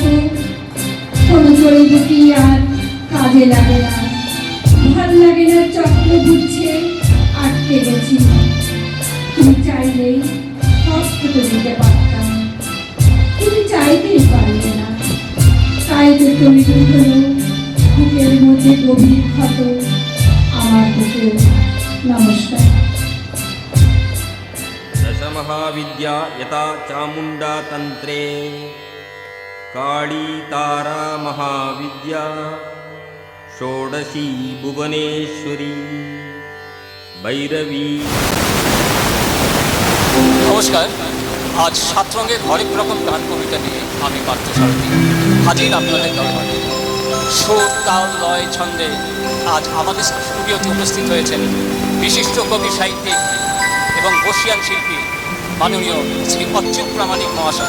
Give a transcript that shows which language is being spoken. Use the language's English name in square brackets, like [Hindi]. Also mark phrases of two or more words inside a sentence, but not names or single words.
[Bangla] কোনো জড়িবুটি আর কাজে লাগে না, ভাল লাগে না চক্র ঘুরছে, আটকে গেছি। তুমি চাইলেই সবটুকু দিতে পারতাম, তুমি চাইতেই পারলে না। তাই তো তৈরি হলো বুকের মধ্যে গভীর ক্ষত আমার বুকে। নমস্কার। [Sanskrit] दशमहाविद्या यथा चामुण्डा तन्त्रे काली तारा महाविद्या षोडशी भुवनेश्वरी भैरवी। [Bangla] নমস্কার, আজ 7 রঙের হরেক রকম গান কবিতা নিয়ে আমি পার্থসারথী হাজির আপনাদের দরবারে। সুর, তাল, লয়, ছন্দে আজ আমাদের স্টুডিওতে উপস্থিত হয়েছেন বিশিষ্ট কবি, সাহিত্যিক এবং বর্ষিয়ান শিল্পী মাননীয় শ্রী অচ্যুত প্রামাণিক মহাশয়।